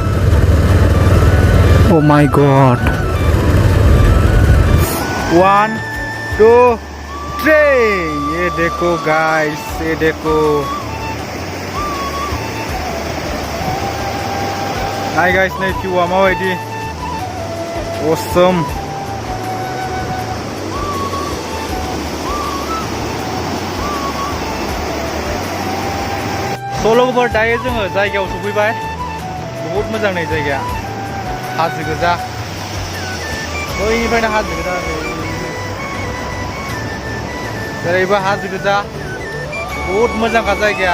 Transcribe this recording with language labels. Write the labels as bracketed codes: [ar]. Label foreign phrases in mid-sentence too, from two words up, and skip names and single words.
[en] oh my God. [hi] 1 2 3 ये देखो गाइस, ये देखो। [brx] नाय गाइस, नै भिउआ माबायदि असम। स' लोगोफोर दायो जोङो जायगायाव सफैबाय, बहुत मोजां नै जायगाया, हाजो गोजा, बैनिफ्रायनो हाजो गोजा, जेरैबो हाजो गोजा, बहुत मोजांखा जायगाया।